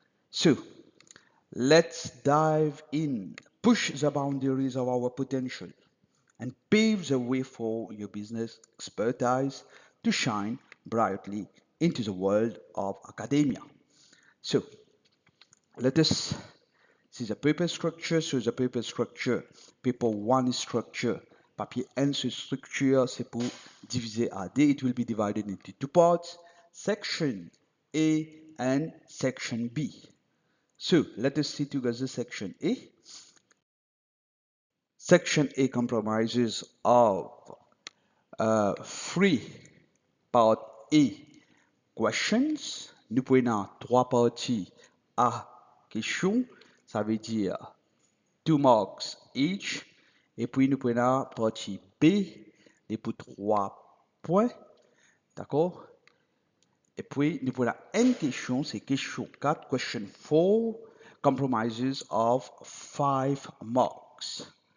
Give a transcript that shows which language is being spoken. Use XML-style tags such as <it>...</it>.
<en>So, let's dive in, push the boundaries of our potential, and pave the way for your business expertise to shine brightly into the world of academia. So, let us see the paper structure. So, the paper structure, paper 1 structure,</en> <fr>papier 1 structure, c'est pour diviser à D.</fr> <en>It will be divided into two parts, section A and section B. So, let us see together section A. Section A comprises of three part A questions.</en> <fr>Nous prenons trois parties A questions, ça veut dire</fr> <en>2 marks each.</en> <fr>Et puis nous prenons partie B, et pour 3 points. D'accord? Et puis nous prenons une question, c'est question 4, question 4,</fr> <en>comprises of 5 marks.</en>